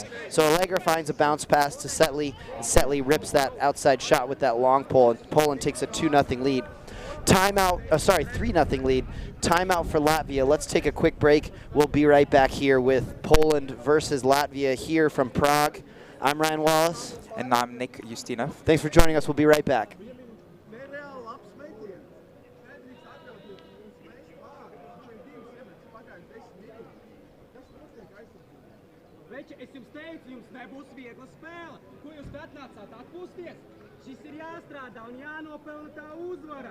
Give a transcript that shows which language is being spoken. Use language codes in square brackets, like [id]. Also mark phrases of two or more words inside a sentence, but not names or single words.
[en] So Allegra finds a bounce pass to Setley, and Setley rips that outside shot with that long pole, and Poland takes a 2-0 lead. Timeout, 3-0 lead. Timeout for Latvia. Let's take a quick break. We'll be right back here with Poland versus Latvia here from Prague. I'm Ryan Wallace. And I'm Nick Justinov. Thanks for joining us. We'll be right back. [lv] Es jums teicu, jums nebūs viegla spēle. Ko jūs atnācāt atpūsties? Šis ir jāstrādā un jānopelna tā uzvara.